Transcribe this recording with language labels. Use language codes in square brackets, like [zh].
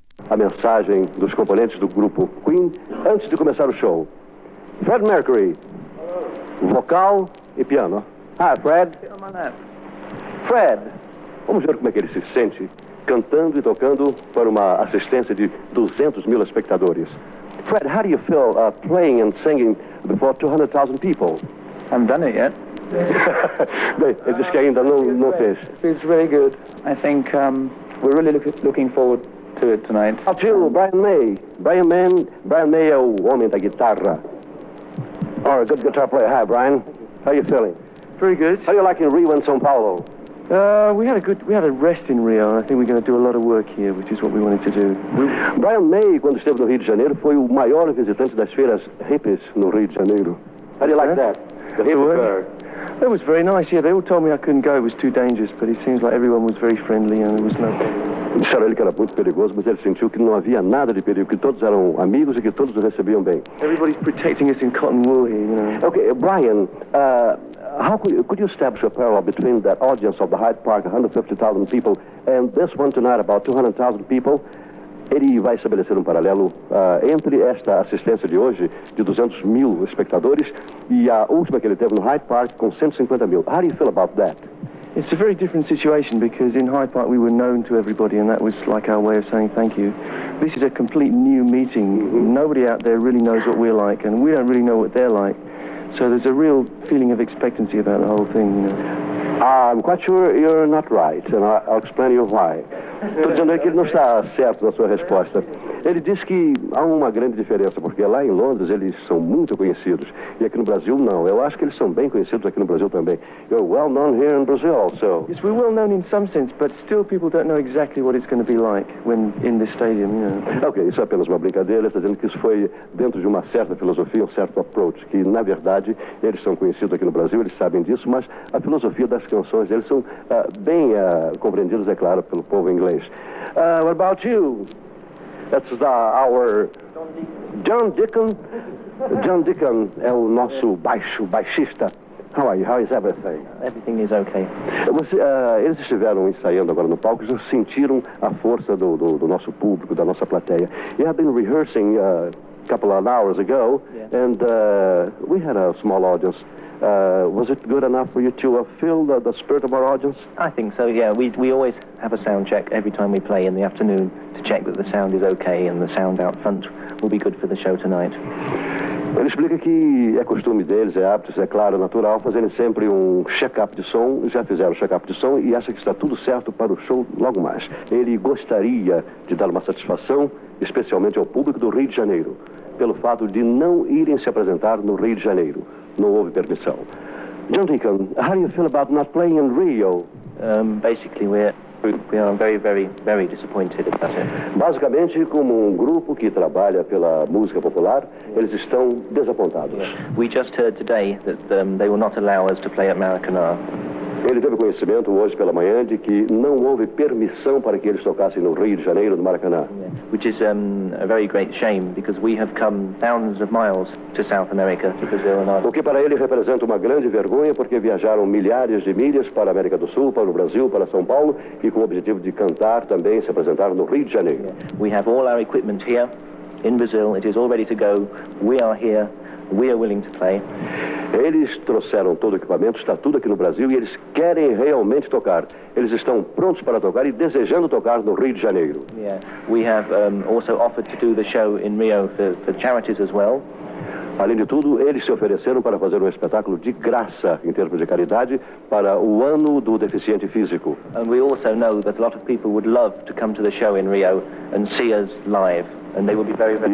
[pt] A mensagem dos componentes do grupo Queen antes de começar o show. Fred Mercury, vocal e piano. [en] Hi, Fred. [pt] Fred, vamos ver como é que ele se sente cantando e tocando para uma assistência de 200 mil espectadores. [en] Fred, how do you feel playing and singing before 200,000 people? Haven't done it yet. [pt] Bem, ele disse que ainda não fez. [en] It feels really good. I think we're really looking forward to it tonight. How to Brian May. [pt] Brian May é o homem da guitarra. [en] Or a good guitar player. Hi, Brian. How are you feeling? Very good. How do you like in Rio and São Paulo? We had a rest in Rio, and I think we're going to do a lot of work here, which is what we wanted to do. [pt] Brian May, quando esteve no Rio de Janeiro, foi o maior visitante das feiras hippies no Rio de Janeiro. [en] How do you like that? The hippie fair. It was very nice, yeah. They all told me I couldn't go, it was too dangerous, but it seems like everyone was very friendly and there was no problem. [pt] Disseram a ele que era muito perigoso, mas ele sentiu que não havia nada de perigo, que todos eram amigos e que todos o recebiam bem. [en] Everybody's protecting us in cotton wool here, you know. Okay, Brian, how could you establish a parallel between that audience of the Hyde Park, 150,000 people, and this one tonight, about 200,000 people? [pt] Ele vai estabelecer paralelo entre esta assistência de hoje, de 200 mil espectadores, e a última que ele teve no Hyde Park, com 150 mil. [en] How do you feel about that? It's a very different situation because in Hyde Park we were known to everybody and that was like our way of saying thank you. This is a complete new meeting. Nobody out there really knows what we're like and we don't really know what they're like. So there's a real feeling of expectancy about the whole thing, you know. I'm quite sure you're not right, and I'll explain you why. [pt] Estou dizendo que ele não está certo na sua resposta. Ele diz que há uma grande diferença, porque lá em Londres eles são muito conhecidos, e aqui no Brasil não. Eu acho que eles são bem conhecidos aqui no Brasil também. [en] You're well known here in Brazil also. Yes, we're well known in some sense, but still people don't know exactly what it's going to be like when in this stadium, you know. [pt] Ok, isso é apenas uma brincadeira. Ele está dizendo que isso foi dentro de uma certa filosofia, um certo approach, que na verdade eles são conhecidos aqui no Brasil, eles sabem disso, mas a filosofia das canções deles são bem compreendidas, é claro, pelo povo inglês. [en] What about you? That's our John Deacon. [pt] John Deacon é o nosso baixista. [en] How are you? How is everything? Everything is okay. [pt] Eles estiveram ensaiando agora no palco e já sentiram a força do nosso público, da nossa plateia. [en] You have been rehearsing a couple of hours ago, and we had a small audience. Was it good enough for you to feel the spirit of our audience? I think so, yeah. We always have a sound check every time we play in the afternoon to check that the sound is okay and the sound out front will be good for the show tonight. [pt] Ele explica que é costume deles, é hábito, é claro, natural, fazerem sempre check-up de som, já fizeram o check-up de som e acha que está tudo certo para o show logo mais. Ele gostaria de dar uma satisfação, especialmente ao público do Rio de Janeiro, pelo fato de não irem se apresentar no Rio de Janeiro. Não houve permissão. [en] John Deacon, how do you feel about not playing in Rio? Basically, we are very, very, very disappointed about it. [pt] Basicamente, como grupo que trabalha pela música popular, eles estão desapontados. [en] We just heard today that they will not allow us to play at Maracanã. [pt] Ele teve conhecimento hoje pela manhã de que não houve permissão para que eles tocassem no Rio de Janeiro, no Maracanã. [en] Which is a very great shame, because we have come thousands of miles to South America, to Brazil and Argentina. [pt] O que para ele representa uma grande vergonha, porque viajaram milhares de milhas para a América do Sul, para o Brasil, para São Paulo, e com o objetivo de cantar também, se apresentar no Rio de Janeiro. [en] We have all our equipment here in Brazil. It is all ready to go. We are here. We are willing to play. [pt] Eles trouxeram todo o equipamento, está tudo aqui no Brasil e eles querem realmente tocar. Eles estão prontos para tocar e desejando tocar no Rio de Janeiro. [en] Yeah. We have also offered to do the show in Rio for charities as well. [pt] Além de tudo, eles se ofereceram para fazer um espetáculo de graça em termos de caridade para o ano do deficiente físico. [en] And we also know that a lot of people would love to come to the show in Rio and see us live. And they will be very, very...